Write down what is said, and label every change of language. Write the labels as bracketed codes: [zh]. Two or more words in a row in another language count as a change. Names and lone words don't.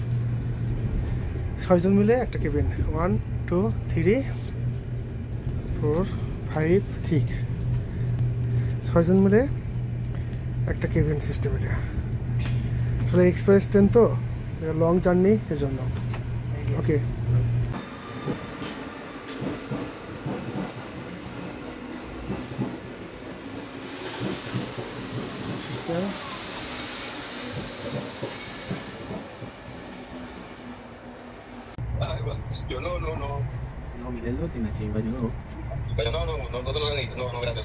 [bn] 6 জন মিলে একটা কেবিন, 1 2 3 4 5 6, 6 জন মিলে একটা [en] cabin system. [bn] এটা আসলে এক্সপ্রেস ট্রেন তো, [en] long journey, [bn] সেজন্য। [en] Okay, system. [es] Yo no. no, Miguel, tiene chimba, yo no. Pero no te lo necesito, no, gracias.